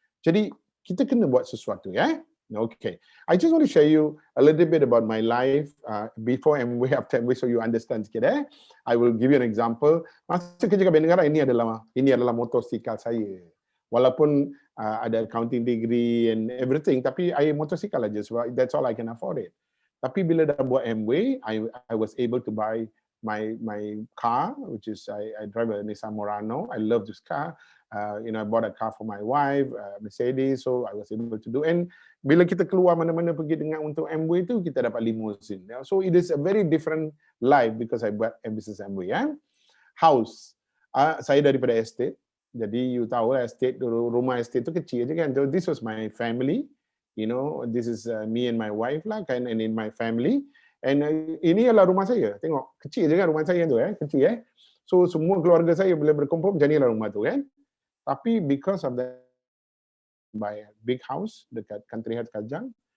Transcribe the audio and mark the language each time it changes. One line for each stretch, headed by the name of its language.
Malay: Jadi, kita kena buat sesuatu, ya?
English: Okay. I just want to share you a little bit about my life before Amway, after Amway, so you understand sikit. I will give you an example.
Malay: Masa kerja kat Bank Negara, ini adalah motosikal saya. Walaupun ada
English: accounting degree and everything, tapi I
Malay: motosikal aja sebab
English: that's all I can afford it.
Malay: Tapi bila dah buat Amway,
English: I was able to buy my car, which is I drive a Nissan Murano. I love this car. I bought a car for my wife, Mercedes, so I was able to do.
Malay: And bila kita keluar mana-mana pergi dengan untuk Amway tu, kita dapat limousine.
English: So it is a very different life because I buat business Amway.
Malay: House, saya daripada estate. Jadi you tahu lah estate, rumah estate tu kecil je kan.
English: So this was my family. This is me and my wife
Malay: lah kan,
English: and in my family.
Malay: And ini adalah rumah saya. Tengok, kecil je kan rumah saya tu kecil. So semua keluarga saya boleh berkumpul, macam inilah rumah tu kan.
English: Tapi because of that, buy a big house dekat Country Head Kajang.